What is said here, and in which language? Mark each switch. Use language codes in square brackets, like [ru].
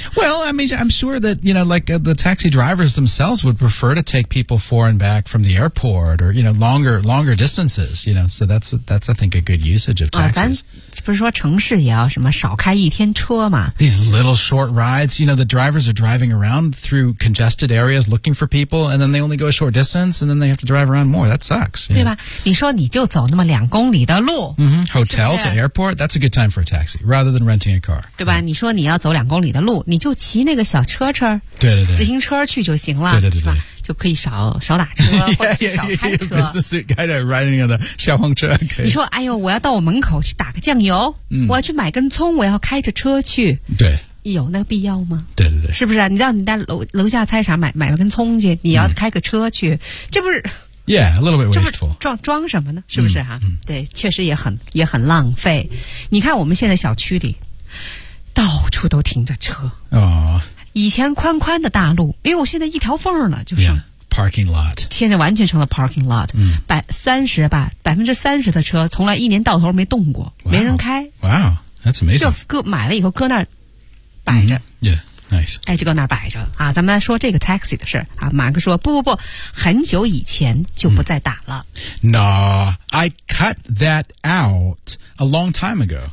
[en] Well, I mean, I'm sure that, you know, like、the taxi drivers themselves would prefer to take people for and back from the airport or, you know, longer distances, you know, so that's I think, a good usage of taxis.、 [zh] 咱不是说城市也要什么少开一天车吗 [en] These little short rides, you know, the drivers are driving around through congested areas looking for people and then they only go a short distance and then they have to drive around more. That sucks. [zh] 对吧你说你就走那么2公里的路、 [en] mm-hmm. Hotel [zh] 是不是 [en] to airport,That's a good time for a taxi, rather than renting a car. [zh] 对吧、嗯、你说你要走2公里的路你就骑那个小车对对对自行车去就行了对对对对是吧就可以少打车 [en] yeah, [zh] 或者少开车 [en] yeah, business suit guy riding on the 消防车、okay. [zh] 你说哎呦我要到我门口去打个酱油、嗯、我要去买根葱我要开着车去对有那个必要吗对对对是不是、啊、你知道你在楼下菜场买根葱去你要开个车去、嗯、这不是 [en] Yeah, a little bit wasteful. [zh] 装什么呢？是不是哈、啊嗯嗯？对，确实也很浪费。你看我们现在小区里，到处都停着车。哦。以前宽宽的大路，因为我现在一条缝了，就是。 [en] Yeah, parking lot. [zh] 现在完全成了 parking lot. 嗯。 30%的车从来一年到头没动过， [en] wow, [zh] 没人开。 [en] Wow, that's amazing. [zh] 就搁买了以后搁那儿摆着。 [en] Mm-hmm. Yeah. Nice. [zh] 哎，就搁那儿摆着啊！咱们来说这个 taxi 的事啊。马克说：“不，很久以前就不再打了。 [en] 嗯” No, I cut that out a long time ago.